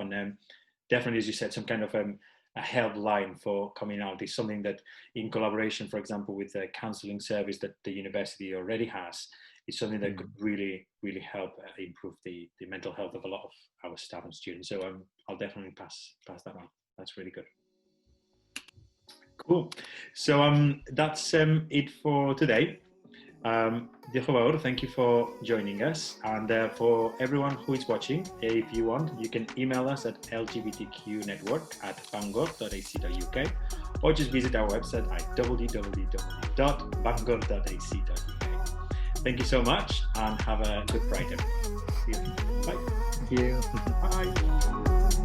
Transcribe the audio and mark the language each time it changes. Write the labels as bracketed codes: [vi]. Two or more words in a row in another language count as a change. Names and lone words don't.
[en] And definitely, as you said, some kind of a helpline for coming out is something that, in collaboration, for example, with the counselling service that the university already has, is something that could really, really help improve the mental health of a lot of our staff and students. So I'll definitely pass that on. That's really good. Cool. So that's it for today. [cy] Diolch yn fawr, [en] thank you for joining us, and for everyone who is watching, if you want, you can email us at lgbtqnetwork@bangor.ac.uk, or just visit our website at www.bangor.ac.uk. Thank you so much, and have a good Friday. See you. Bye. Thank you. Bye.